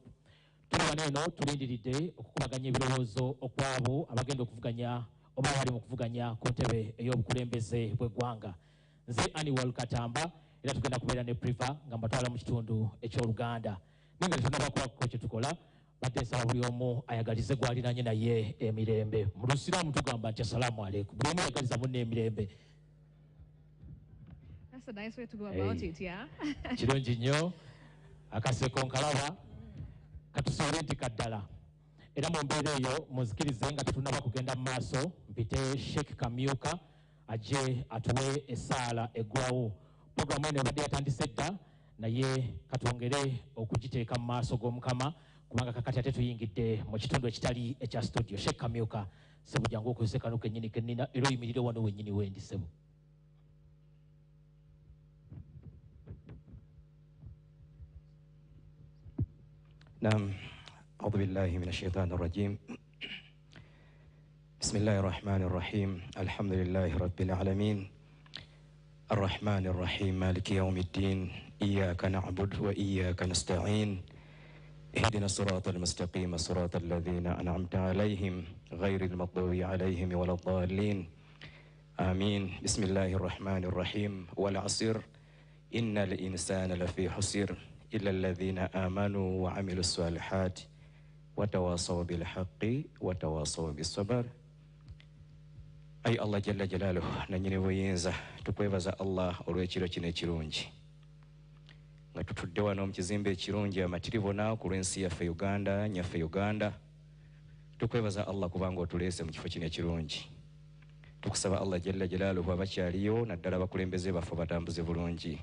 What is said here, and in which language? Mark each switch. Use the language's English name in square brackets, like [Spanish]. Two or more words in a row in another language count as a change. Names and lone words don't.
[Ganda] Tuli wano eno tulindiridde okukubaganya ebirowoozo okwabo abagenda okuvuganya oba bali mu kuvuganya ku ntebe ey'obukulembeze bw'eggwanga. Nze Anwalu Katamba era tugenda kubeera ne Priva nga mbatwala mu kitundu eky'Oluganda. Nenga tunabakwako kye tukola badde nsaba buli omu ayagalize gw'aliranye naye emirembe. Mu Lusiraamu tugamba nti [Arabic] السلام عليكم. [Ganda] Buli omu ayagaliza munne emirembe. [English] That's a nice way to go about it, yeah? [Ganda] Kirungi nnyo. Akaseko nkalaba katusoole nti kaddala. Era mu mbeera eyo muzikirize nga tetunaba kugenda mu maaso mpite Sheikh Kamyuka ajje atuwe essaala eggwawo. Programu eno ebadde yatandise dda naye katwongere okugiteeka mu maaso g'Omukama kubanga kakati ate tuyingidde mu kitundu ekitali ekya studio. Sheikh Kamyuka, sebo jangu okozese kano kennyini kennina era oyimirire wano wennyini wendi sebo. Naam. [Arabic] أعوذ بالله من الشيطان الرجيم بسم الله الرحمن الرحيم الحمد لله رب العالمين الرحمن الرحيم مالك يوم الدين إياك نعبد وإياك نستعين اهدنا الصراط المستقيم صراط الذين أنعمت عليهم غير المغضوب عليهم ولا الضالين آمين بسم الله الرحمن الرحيم والعصر إن الإنسان لفي خسر إلا الذين آمنوا وعملوا الصالحات وتواصوا بالحق وتواصوا بالصبر. أي الله جل جلاله نجني وينزا [Ganda] tukwebaza Allah olw'ekiro kino ekirungi nga tutudde wano mu kizimbe ekirungi amatirivu ku lw'ensi yaffe Uganda, nyaffe Uganda. Tukwebaza Allah kubanga otuleese mu kifo kino ekirungi. Tukusaba Allah [Arabic] جل جلاله [Ganda] abakyaliyo naddala abakulembeze baffe batambuze bulungi.